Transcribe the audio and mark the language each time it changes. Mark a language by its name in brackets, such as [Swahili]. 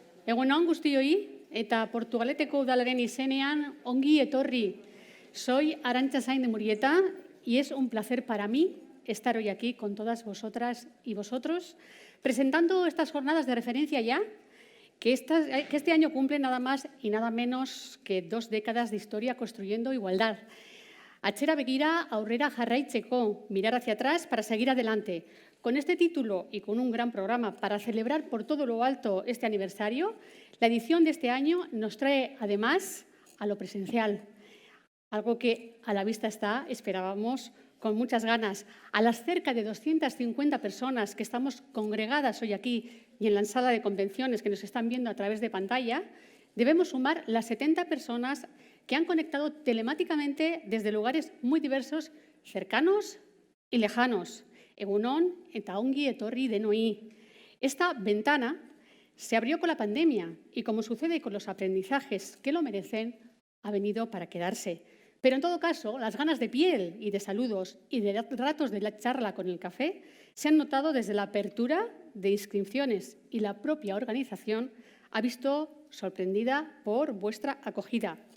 [Basque] Egun on guztioi eta Portugaleteko udalaren izenean ongi etorri. [Spanish] Soy Arantxa Sainz de Murieta y es un placer para mí estar hoy aquí con todas vosotras y vosotros presentando estas jornadas de referencia ya que este año cumple nada más y nada menos que 2 décadas de historia construyendo igualdad. [Basque] Atzera begira aurrera jarraitzeko, [Spanish] mirar hacia atrás para seguir adelante. Con este título y con un gran programa para celebrar por todo lo alto este aniversario, la edición de este año nos trae además a lo presencial, algo que a la vista está, esperábamos con muchas ganas. A las cerca de 250 personas que estamos congregadas hoy aquí y en la sala de convenciones que nos están viendo a través de pantalla, debemos sumar las 70 personas que han conectado telemáticamente desde lugares muy diversos, cercanos y lejanos. [Basque] Egun on eta ongi etorri denoi. [Spanish] Esta ventana se abrió con la pandemia y, como sucede con los aprendizajes que lo merecen, ha venido para quedarse. Pero en todo caso, las ganas de piel y de saludos y de ratos de la charla con el café se han notado desde la apertura de inscripciones y la propia organización ha visto sorprendida por vuestra acogida.